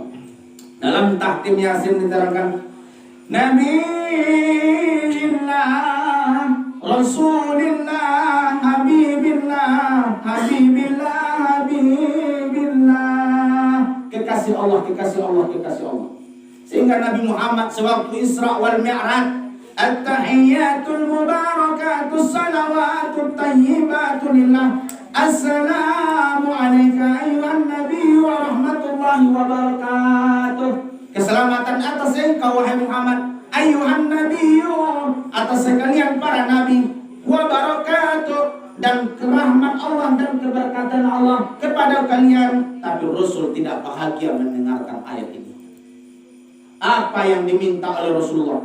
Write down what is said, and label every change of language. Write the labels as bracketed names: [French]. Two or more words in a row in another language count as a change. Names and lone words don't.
[Indonesian] Dalam tahtim Yasin diterangkan, [Arabic] نبي الله، رسول الله، حبيب الله، حبيب الله، حبيب الله. [Indonesian] Kekasih Allah, kekasih Allah, kekasih Allah. Sehingga Nabi Muhammad sewaktu Isra wal Mi'raj, [Arabic] التحيات المباركات الصلوات الطيبات لله. السلام عليك أيها النبي ورحمة الله وبركاته. [Indonesian] Keselamatan atas engkau wahai Muhammad, [Arabic] أيها النبي, [Indonesian] atas sekalian para nabi, [Arabic] وبركاته, [Indonesian] dan kerahmat Allah dan keberkatan Allah kepada kalian. Tapi Rasul tidak bahagia mendengarkan ayat ini. Apa yang diminta oleh Rasulullah?